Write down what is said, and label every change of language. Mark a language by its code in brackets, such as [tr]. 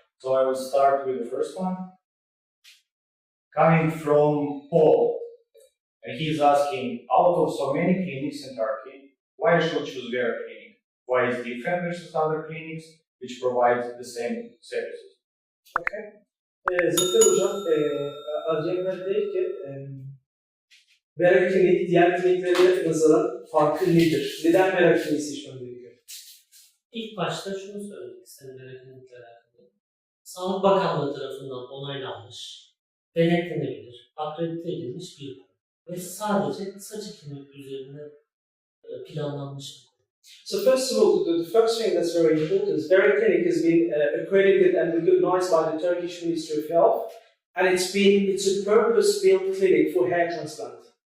[en] So I will start with the first one. Coming from Paul, and he's asking, out of so many clinics in Turkey, why I should choose Vera Clinic? Why is different versus other clinics which provide the same services? Okay. [tr] Zafer Hocam, az evvel dedi ki, Vera Clinic diğer kliniklere nazaran farkı nedir? Neden Vera Clinic'i seçmem gerekiyor? İlk başta şunu söylemek istedim Vera Clinic'le alakalı. Sağlık Bakanlığı tarafından onaylanmış, denetlenebilir, akredite edilmiş bir kurum. Ve sadece saç ekimi üzerine planlanmış bir kurum. [en] So first of all, the first thing that's very important is Vera Clinic has been accredited and recognized by the Turkish Ministry of Health, and it's a purpose-built clinic for hair transplant.